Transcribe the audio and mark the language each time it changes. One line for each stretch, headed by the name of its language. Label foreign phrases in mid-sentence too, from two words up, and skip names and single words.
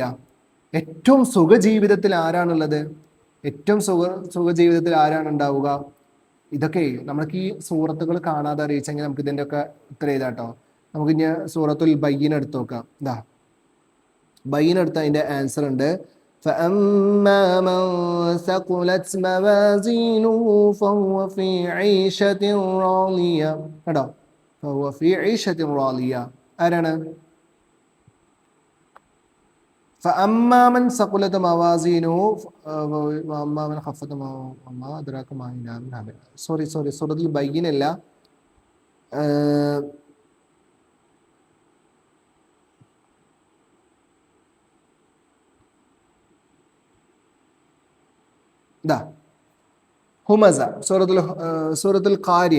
Malayalam: ഏറ്റവും സുഖജീവിതത്തിൽ ആരാണുള്ളത്? ഏറ്റവും സുഖജീവിതത്തിൽ ആരാണ് ഉണ്ടാവുക? ഇതൊക്കെ നമുക്ക് ഈ സൂറത്തുകൾ കാണാതെ അറിയിച്ചെങ്കിൽ നമുക്ക് ഇതിൻ്റെ ഒക്കെ ഉത്തരം എഴുതാട്ടോ. നമുക്ക് ഇനി സൂറത്തുൽ ബയ്യിന എടുത്ത് നോക്കാം. ബയ്യിന എടുത്ത അതിൻ്റെ ആൻസർ ഉണ്ട്.
Arabic: فأما من ثقلت موازينه فهو في عيشة راضية.
Malayalam: കേട്ടോ,
Arabic: فهو في عيشة راضية
Malayalam: ആരാണ്?
Arabic: فأما من ثقلت موازينه وأما من خفت وما أدراك ما هي نار.
Malayalam: സോറി സൂറത്തുൽ ബയ്യിന അല്ല, ഹുമസ, സൂറത്തുൽ ഖാരിയ.